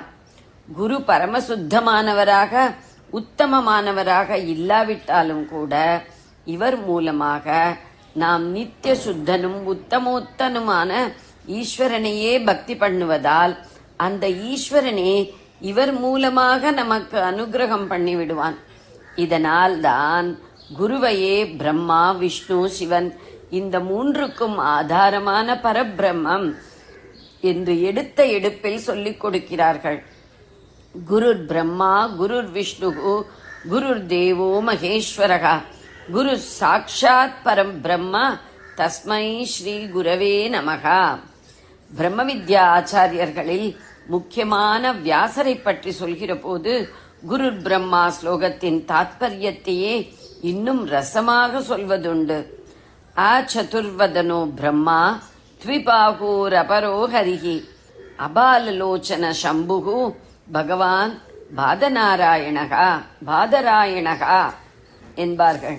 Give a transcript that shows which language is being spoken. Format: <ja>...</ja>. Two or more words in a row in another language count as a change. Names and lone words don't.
<ta>குரு பரமசுத்தமானவராக உத்தமமானவராக இல்லாவிட்டாலும் கூட இவர் மூலமாக நாம் நித்திய சுத்தனும் உத்தமோத்தனுமான ஈஸ்வரனையே பக்தி பண்ணுவதால் அந்த ஈஸ்வரனே இவர் மூலமாக நமக்கு அனுகிரகம் பண்ணிவிடுவான். இதனால் தான் குருவையே பிரம்மா விஷ்ணு சிவன் இந்த 3க்கும் ஆதாரமான பரபிரம்மம் என்று எடுத்த எடுப்பில் சொல்லிக் கொடுக்கிறார்கள்.</ta> <sa>गुरुर् ब्रह्मा गुरुर् विष्णुः गुरुर् देवो महेश्वरः गुरुः साक्षात् परं ब्रह्म तस्मै श्री गुरवे नमः.</sa> <ta>பிரம்ம வித்யா ஆச்சாரியர்களில் முக்கியமான வியாசரை பற்றி சொல்கிற போது</ta> <sa>गुरुर् ब्रह्मा</sa> <ta>ஸ்லோகத்தின் தாத்பரியத்தையே இன்னும் ரசமாக சொல்வதுண்டு.</ta> <sa>चतुर्वदनो ब्रह्मा द्विबाहुरपरो हरिः अफाललोचनः शम्भुः भगवान् बादरायणः என்பார்கள்.</sa>